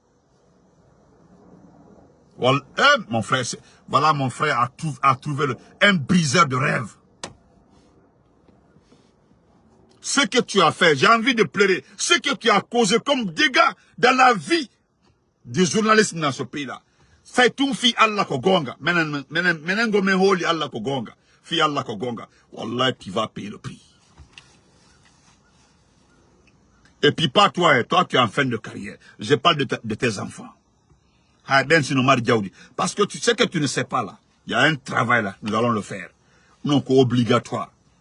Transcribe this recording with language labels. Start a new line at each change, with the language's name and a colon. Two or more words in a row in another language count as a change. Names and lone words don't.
French: Voilà, mon frère, voilà mon frère a trouvé un briseur de rêve. Ce que tu as fait, j'ai envie de pleurer. Ce que tu as causé comme dégâts dans la vie des journalistes dans ce pays-là. C'est une fille
Fula: Allah ko gonga. Menengo holi Allah ko gonga. Fi Allah ko gonga.
French: Wallah, tu vas payer le prix. Et puis pas toi, toi tu es en fin de carrière. Je parle de tes enfants. Parce que tu sais que tu ne sais pas là. Il y a un travail là, nous allons le faire. Donc obligatoire.